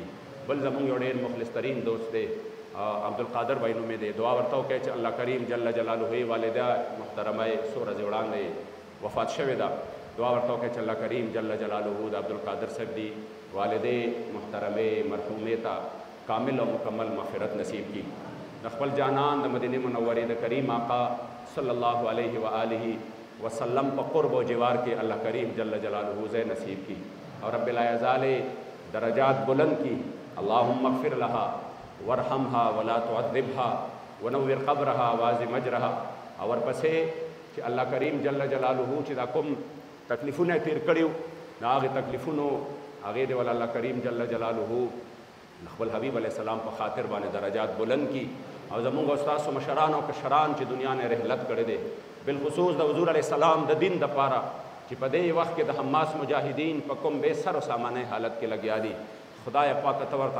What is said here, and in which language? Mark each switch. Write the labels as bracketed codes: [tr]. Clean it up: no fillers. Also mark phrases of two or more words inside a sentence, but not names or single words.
[ps] بل زمونږ یو ډېر مخلص ترین دوست دی عبدالقادر بھائی نومې دی دعا ورته وکړئ چې الله کریم [ar] جل جلاله [ps] یې والده محترمه څو ورځې وړاندې وفات شوې ده دعا ورته وکړئ چې الله کریم [ar] جل جلاله [ps] د عبدالقادر صاحب دی والدې محترمې مرحومې ته کامل او مکمل مغفرت نصیب کی. د خپل جانان د مدینه منورې د کریم آقا [ar] صلی الله علیه و آله وسلم [ps] په قرب او جوار کې الله کریم [ar] جل جلاله [ps] ځای نصیب کی اور رب العزال درجات بلند کی. [ar] اللهم اغفر لها وارحمها ولا تعذبها ونور قبرها واعظم اجرها [ps] اور پسې چې الله کریم [ar] جل جلاله [ps] چې دا کوم تکلیفونه تیر کړیو دا هغې تکلیفونو هغې دی ول الله کریم [ar] جل جلاله [ps] خپل حبیب [ar] علیه السلام [ps] په خاطر باندې درجات بلند کی او زمونږ استاسو مشران او کشران چې دنیا نه رحلت کړی دی بالخصوص د حضور [ar] علیه السلام [ps] د دین دپاره چې په دې وخت کې د حماس مجاهدین په کوم بے سر و سامانه حالت کې لګیا دي خدای پاک ته ورته